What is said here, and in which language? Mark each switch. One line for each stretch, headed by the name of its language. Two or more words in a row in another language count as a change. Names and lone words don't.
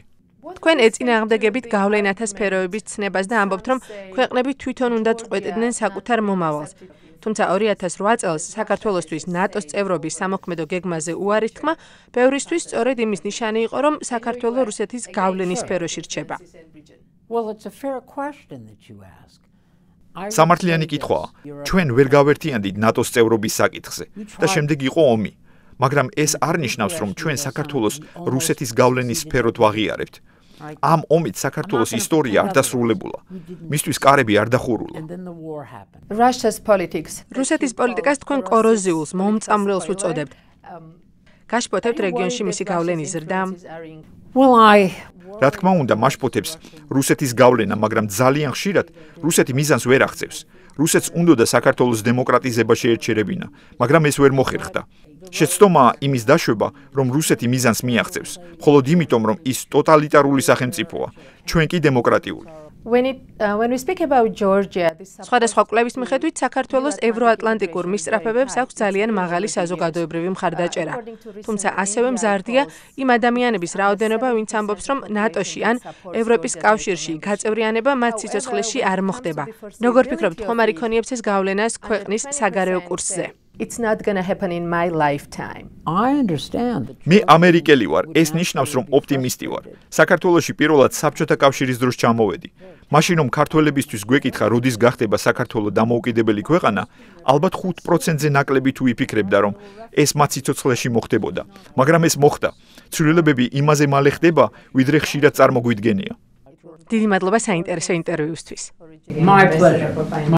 Georgian: თქვენ ეწინააღმდეგებით გავლენათა სფეროების ცნებას და ამბობთ, რომ ქვეყნები თვითონ უნდა წყვეტდნენ საკუთარ მომავალს. თუმცა 2008 წელს საქართველოსთვის ნატოს წევრობის სამოქმედო გეგმაზე უარის თქმა, ბევრისთვის სწორედ იმის ნიშანი იყო, რომ საქართველო რუსეთის გავლენის სფეროში რჩება.
English: well, it's a fair question that you ask.
Georgian: სამართლიანი კითხვაა. ჩვენ ვერ გავერთიანდით ნატოს წევრობის საკითხზე და შემდეგ იყო ომი. მაგრამ ეს არ ნიშნავს, რომ ჩვენ საქართველოს რუსეთის გავლენის სფეროთ ვაღიარებთ. ამ ომით საქართველოს ისტორია არ დასრულებულა. მისთვის კარები არ დახურულა.
English: And then the war happened. Russia's politics.
Georgian: რუსეთის პოლიტიკას თქვენ კოროზიულს, მომწამლელს უწოდებთ. გაშფოთებთ რეგიონში მისი გავლენის ზრდა?
English: Well,
Georgian: რა თქმა უნდა, მაშფოთებს რუსეთის გავლენა, მაგრამ ძალიან ხშირად რუსეთი მიზანს ვერ აღწევს. რუსეთს უნდოდა საქართველოს დემოკრატიზება შეერჩერებინა, მაგრამ ეს ვერ მოხერხდა. შეცდომაა იმის დაშვება, რომ რუსეთი მიზანს მიაღწევს, მხოლოდ იმიტომ, რომ ის ტოტალიტარული სახელმწიფოა, ჩვენ კი დემოკრატიული.
English: When we speak about Georgia,
Georgian: სხვადასხვა კვლევის მიხედვით საქართველოს ევროატლანტიკურ მისწრაფებებს აქვს ძალიან მაღალი საზოგადოებრივი მხარდაჭერა. თუმცა ასევე მზარდია იმ ადამიანების რაოდენობა, ვინც ამბობს, რომ ნატოში ან ევროპის კავშირში გაწევრიანება მათ სიცოცხლეში არ მოხდება. როგორ ფიქრობთ, ხომ არ იქონიებს ეს გავლენას ქვეყნის საგარეო კურსზე?
English: it's not going to happen in my lifetime. I understand that.
Georgian: მე ამერიკელი ვარ, ეს ნიშნავს, რომ ოპტიმისტი ვარ. საქართველოში პირველად საბჭოთა კავშირის დროს ჩამოვედი. მაშინ რომ ქართველებისთვის გვეკითხა, როდის გახდება საქართველო დამოუკიდებელი ქვეყანა, ალბათ 5%-ზე ნაკლები თუ იფიქრებდა, რომ ეს მათ სიცოცხლეში მოხდებოდა. მაგრამ ეს მოხდა. ცვლილებები იმაზე მალე ხდება, ვიდრე ხშირად წარმოგვიდგენია. დიდი მადლობა საინტერესო ინტერვიუსთვის.
English: My pleasure.